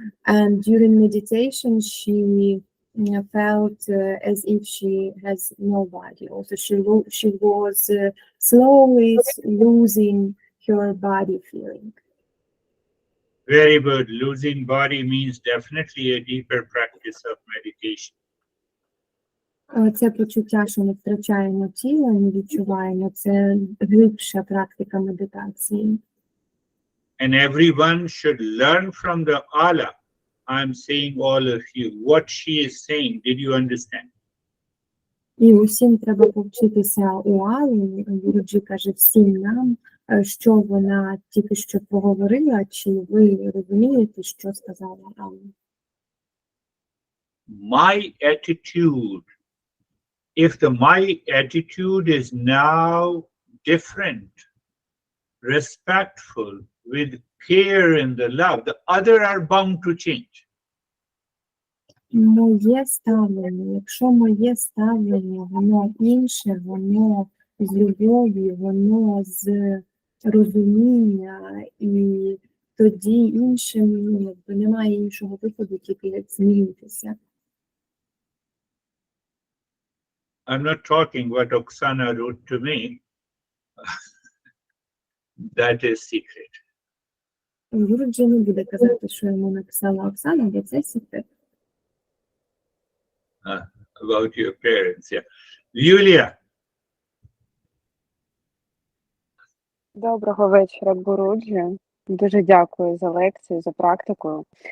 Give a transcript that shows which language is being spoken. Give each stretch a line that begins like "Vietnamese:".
English: And during meditation, she felt as if she has no body. Also, she was slowly losing her body feeling. Very good. Losing body means definitely a deeper practice of meditation.
Ukrainian: Це почуття, що ми втрачаємо тіло і не відчуваємо, це глибша практика медитації.
English: And everyone should learn from the Allah. I'm saying all of you, what she is saying, did you understand?
Ukrainian: І усім треба повчитися у Али. Гуруджі каже всім нам, що вона тільки що поговорила, чи ви розумієте, що сказала Ала?
English: My attitude, if my attitude is now different, respectful, with care and the love, the other are bound to change.
Ukrainian: Моє ставлення, якщо моє ставлення, воно інше, воно з любові, воно з розуміння, і тоді іншим, якби немає іншого виходу, тільки як змінитися.
English: I'm not talking what Oksana wrote to me. That is secret.
Ukrainian: Гуруджі не буде казати, що йому написала Оксана, бо це секрет.
English: About your parents, yeah. Yulia.
Ukrainian: Доброго вечора, Гуруджі. Дуже дякую за лекцію, за практику.